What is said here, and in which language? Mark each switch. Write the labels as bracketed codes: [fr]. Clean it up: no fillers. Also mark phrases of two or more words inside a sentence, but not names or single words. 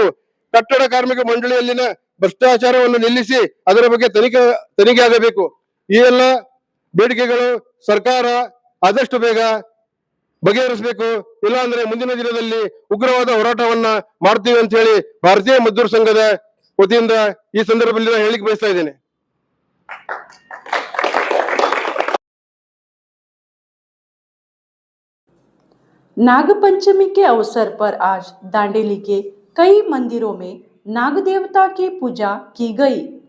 [kn] ಕಟ್ಟಡ ಕಾರ್ಮಿಕ ಮಂಡಳಿಯಲ್ಲಿನ ಭ್ರಷ್ಟಾಚಾರವನ್ನು ನಿಲ್ಲಿಸಿ ಅದರ ಬಗ್ಗೆ ತನಿಖೆ ಆಗಬೇಕು. ಈ ಎಲ್ಲ ಬೇಡಿಕೆಗಳು ಸರ್ಕಾರ ಆದಷ್ಟು ಬೇಗ ಬಗೆಹರಿಸಬೇಕು. ಇಲ್ಲ ಅಂದ್ರೆ ಮುಂದಿನ ದಿನದಲ್ಲಿ ಉಗ್ರವಾದ ಹೋರಾಟವನ್ನ ಮಾಡ್ತೀವಿ ಅಂತ ಹೇಳಿ ಭಾರತೀಯ ಮಜ್ದೂರ್ ಸಂಘದ ವತಿಯಿಂದ ಈ ಸಂದರ್ಭದಲ್ಲಿ ನಾನು ಹೇಳಿಕೆ ಬಯಸ್ತಾ ಇದ್ದೇನೆ. [hi] नागपंचमी के अवसर पर आज दांडेली के कई मंदिरों में नाग देवता की पूजा की गई।